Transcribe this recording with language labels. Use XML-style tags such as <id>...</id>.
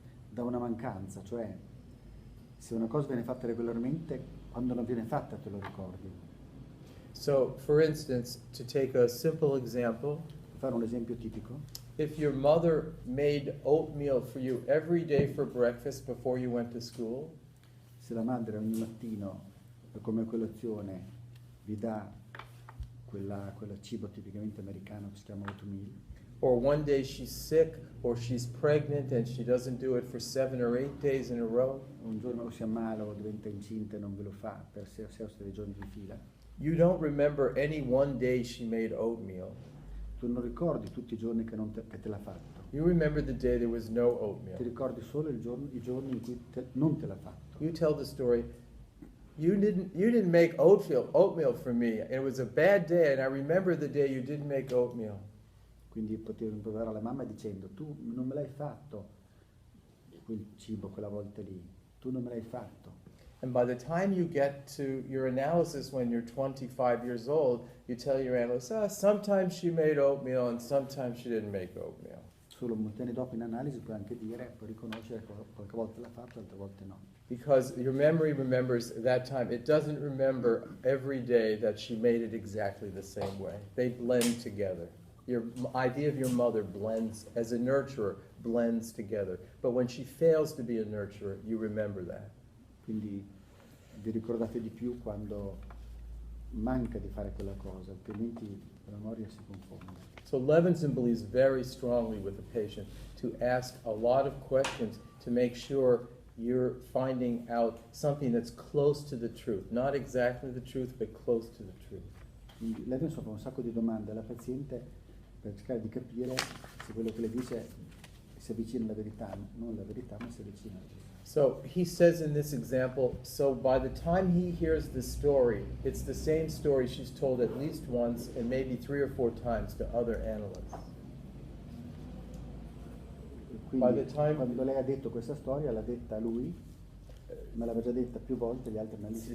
<it>Da una mancanza, cioè se una cosa viene fatta regolarmente, quando non viene fatta te lo ricordi.</it> <en>So, for instance, to take a simple example,</en> <it>Per fare un esempio tipico,</it> <en>if your mother made oatmeal for you every day for breakfast before you went to school,</en> <it>se la madre ogni mattino come colazione vi dà quel cibo tipicamente americano che si chiama oatmeal,</it> <en>or one day she's sick or she's pregnant and she doesn't do it for 7 or 8 days in a row,</en> <it>un giorno o si ammala o diventa incinta e non ve lo fa per 6 o 7 giorni di fila,</it> <en>you don't remember any one day she made oatmeal.</en> <it>tu non ricordi tutti i giorni che te l'ha fatto.</it> <en>You remember the day there was no</en> <it>Ti</it> <en>oatmeal.</en> <it>ricordi solo i giorni in cui non te l'ha fatto.</it> <en>You tell the story, you didn't make oatmeal for me. It was a bad day and I remember the day you didn't make oatmeal.</en> <it>Quindi potevi rimproverare alla mamma dicendo, tu non me l'hai fatto quel cibo quella volta lì, tu non me l'hai fatto.</it> <en>And by the time you get to your analysis when you're 25 years old, you tell your analyst, sometimes she made oatmeal and sometimes she didn't make oatmeal.</en> <it>Solo molti anni dopo in analisi puoi anche dire, puoi riconoscere che qualche volta l'ha fatto, altre volte no.</it> <en>Because your memory remembers that time. It doesn't remember every day that she made it exactly the same way. They blend together. Your idea of your mother blends, as a nurturer, blends together. But when she fails to be a nurturer, you remember that.</en> <it>Quindi vi ricordate di più quando manca di fare quella cosa, altrimenti la memoria si confonde.</it> <en>So Levinson believes very strongly with the patient to ask a lot of questions to make sure you're finding out something that's close to the truth. Not exactly the truth, but close to the truth.</en> <it>Quindi lei adesso fa un sacco di domande alla paziente per cercare di capire se quello che le dice si avvicina alla verità, non alla verità, ma si avvicina alla verità.</it> <en>So he says in this example, so by the time he hears the story, it's the same story she's told at least once and maybe 3 or 4 times to other analysts.</en> <it>Quindi quando lei ha detto questa storia l'ha detta a lui, ma l'aveva già detta più volte agli altri analisti.</it>